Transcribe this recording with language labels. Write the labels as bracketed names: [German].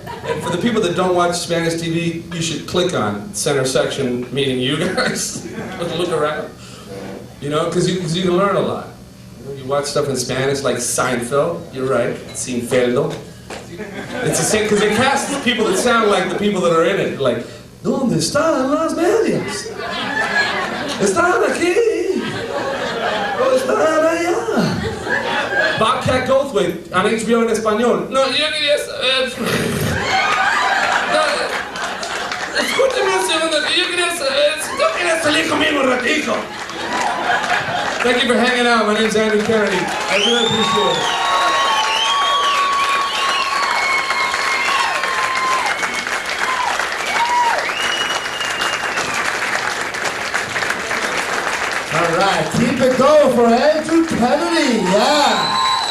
[English] And for the people that don't watch Spanish TV, you should click on center section, meaning you guys. Look around. You know, because you can learn a lot. You watch stuff in Spanish, like Seinfeld. You're right, Seinfeldo. It's the same, because they cast people that sound like the people that are in it. [Spanish] Like, ¿Dónde están las medias? ¿Están aquí? ¿O están allá? Bobcat Goldthwait on HBO en español. No, yo quería saber. Escúchame un segundo, que yo quería saber. Tú quieres salir conmigo un ratico. [English] Thank you for hanging out. My name's Andrew Kennedy. I really appreciate it. All right, keep it going for Andrew Kennedy. Yeah.